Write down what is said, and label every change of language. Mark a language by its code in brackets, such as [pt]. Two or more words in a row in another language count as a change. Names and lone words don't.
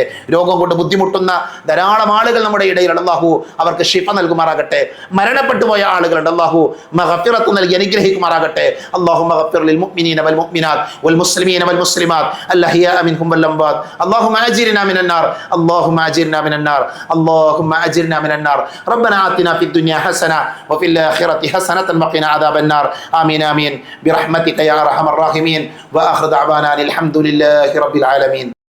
[ml] രോഗം കൊണ്ട് ബുദ്ധിമുട്ടുന്ന ധാരാളം ആളുകൾ നമ്മുടെ ഇടയിലുണ്ട്. അല്ലാഹു അവർക്ക് ശിഫ നൽകുമാറാകട്ടെ. മരണപ്പെട്ടു പോയ ആളുകളുണ്ട്. അല്ലാഹു മഗ്ഫിറത്ത് നൽകി അനുഗ്രഹിക്കുമാറാകട്ടെ. [ar] اللهم اغفر للمؤمنين والمؤمنات والمسلمين والمسلمات الأحياء منهم والأموات. اللهم أجرنا من النار، اللهم أجرنا من النار, اللهم أجرنا من النار. ربنا آتنا في الدنيا حسنة وفي الآخرة حسنة وقنا عذاب النار. آمين آمين برحمتك يا أرحم الراحمين. وآخر دعوانا الحمد لله رب العالمين.